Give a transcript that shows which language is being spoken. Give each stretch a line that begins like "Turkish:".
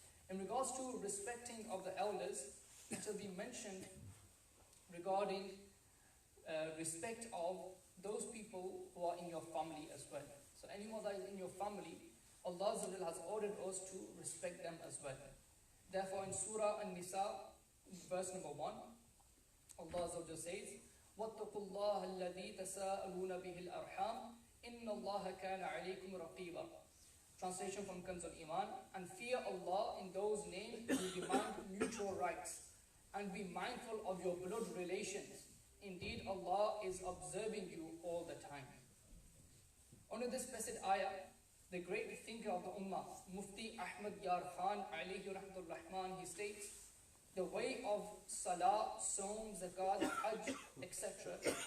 English: In regards to respecting of the elders, it will be mentioned regarding respect of those people who are in your family as well. So anyone that is in your family, Allah has ordered us to respect them as well. Therefore in Surah An-Nisa, verse number 1, Allah says,
Arabic: وَاتَّقُوا اللَّهَ الَّذِي تَسَاءَلُونَ بِهِ الْأَرْحَامِ إِنَّ اللَّهَ كَانَ عَلَيْكُمْ رَقِيبًا.
English: Translation from Kanz al-Iman, and fear Allah in those names who demand mutual rights, and be mindful of your blood relations. Indeed, Allah is observing you all the time. Under this blessed ayah, the great thinker of the Ummah, Mufti Ahmad Yar Khan, alayhi rahmatul rahman, he states, the way of Salah, Saum, Zakat, Hajj, etc.